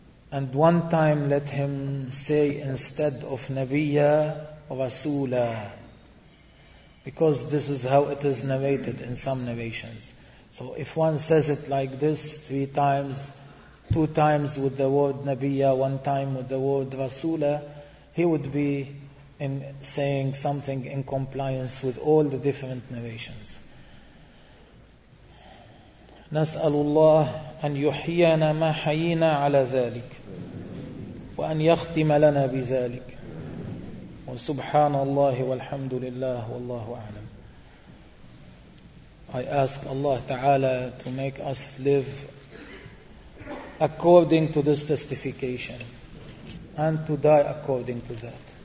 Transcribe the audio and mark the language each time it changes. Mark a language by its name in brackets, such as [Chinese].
[English] And one time let him say instead of Nabiya, Rasula, because this is how it is narrated in some narrations. So if one says it like this three times, two times with the word Nabiya, one time with the word Rasula, he would be in saying something in compliance with all the different narrations. [Arabic] نسأل الله أن يحيينا ما حيينا على ذلك وأن يختم لنا بذلك. وسبحان الله والحمد لله والله أعلم. [English] I ask Allah Ta'ala to make us live according to this testification and to die according to that.